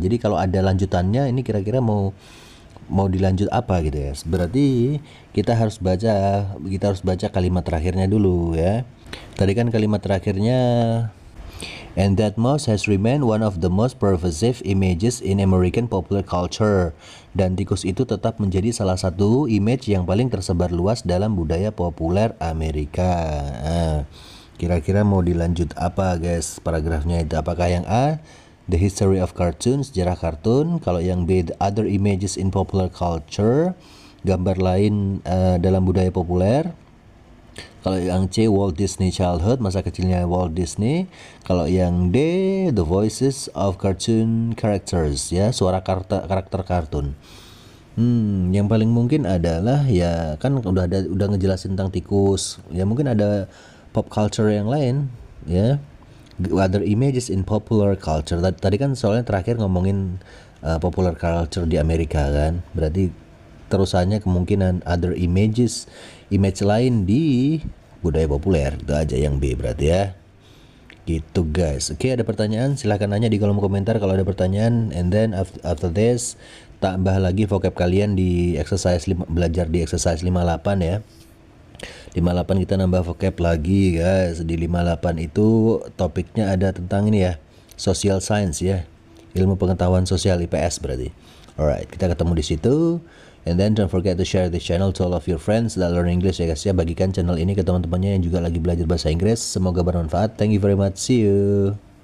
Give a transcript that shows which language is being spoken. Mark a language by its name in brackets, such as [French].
[Indonesian] Jadi kalau ada lanjutannya ini kira-kira mau dilanjut apa gitu ya. Berarti kita harus baca kalimat terakhirnya dulu ya. [English] Tadi kan kalimat terakhirnya, and that mouse has remained one of the most pervasive images in American popular culture. [Indonesian] Dan tikus itu tetap menjadi salah satu image yang paling tersebar luas dalam budaya populer Amerika. Kira-kira mau dilanjut apa guys paragrafnya itu? Apakah yang A, the history of cartoons, sejarah kartun? Kalau yang B, the other images in popular culture, gambar lain dalam budaya populer? Kalau yang C, Walt Disney childhood, masa kecilnya Walt Disney. Kalau yang D, the voices of cartoon characters, ya suara karakter kartun. Yang paling mungkin adalah ya kan udah ngejelasin tentang tikus. Ya mungkin ada pop culture yang lain, ya. [English] Other images in popular culture. [Indonesian] Tadi kan soalnya terakhir ngomongin popular culture di Amerika kan. Berarti terusannya kemungkinan other image lain di budaya populer. Itu aja yang B berarti ya. Gitu guys. Oke, ada pertanyaan silahkan nanya di kolom komentar kalau ada pertanyaan. And then after this tambah lagi vocab kalian di exercise belajar di exercise 58 ya. 58 kita nambah vocab lagi guys. Di 58 itu topiknya ada tentang ini ya, social science ya, ilmu pengetahuan sosial IPS berarti. Alright, kita ketemu di situ. [English] And then don't forget to share this channel to all of your friends that learn English ya guys ya. [Indonesian] Bagikan channel ini ke teman-temannya yang juga lagi belajar bahasa Inggris. Semoga bermanfaat. Thank you very much. See you.